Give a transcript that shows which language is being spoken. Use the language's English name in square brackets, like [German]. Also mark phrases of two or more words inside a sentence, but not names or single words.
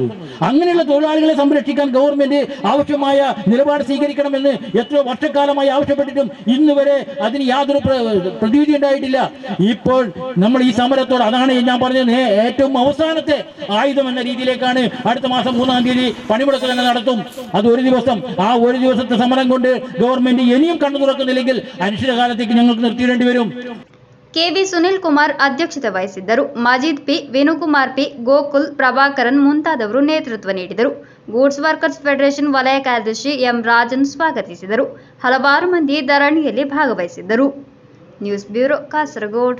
[Malayalam] അങ്ങനെയുള്ള തൊഴിലാളികളെ സംരക്ഷിക്കാൻ ഗവൺമെന്റ് ആവശ്യമായ നിലപാട് സ്വീകരിക്കണമെന്ന് എത്രയോ വർഷക്കാലമായി ആവശ്യപ്പെട്ടിട്ടും ഇന്ന് വരെ അതിന് യാതൊരു പ്രതിവിധി ഉണ്ടായിട്ടില്ല. ഇപ്പോൾ നമ്മൾ ഈ സമരത്തോട്, അതാണ് ഞാൻ പറഞ്ഞത്, ഏറ്റവും അവസാനത്തെ ആയുധം എന്ന രീതിയിലേക്കാണ്. അടുത്ത മാസം 3-ാം തീയതി പണിമുടക്ക് തന്നെ നടത്തും. അത് ഒരു ദിവസത്തെ സമരം കൊണ്ട് ഗവൺമെന്റ് ഇനിയും കണ്ണു തുറക്കുന്നില്ലെങ്കിൽ അനിശ്ചിതകാലത്തേക്ക് ഞങ്ങൾക്ക് നിർത്തിയിടേണ്ടി വരും. [Kannada] ಕೆವಿ ಸುನಿಲ್ ಕುಮಾರ್ ಅಧ್ಯಕ್ಷತೆ ವಹಿಸಿದ್ದರು. ಮಜೀದ್ ಪಿ, ವೇಣುಕುಮಾರ್ ಪಿ, ಗೋಕುಲ್, ಪ್ರಭಾಕರನ್ ಮುಂತಾದವರು ನೇತೃತ್ವ ನೀಡಿದರು. ಗೂಡ್ಸ್ ವರ್ಕರ್ಸ್ ಫೆಡರೇಷನ್ ವಲಯ ಕಾರ್ಯದರ್ಶಿ ಎಂ ರಾಜನ್ ಸ್ವಾಗತಿಸಿದರು. ಹಲವಾರು ಮಂದಿ ಧರಣಿಯಲ್ಲಿ ಭಾಗವಹಿಸಿದ್ದರು. [English] news bureau, [Kannada] ಕಾಸರಗೋಡು.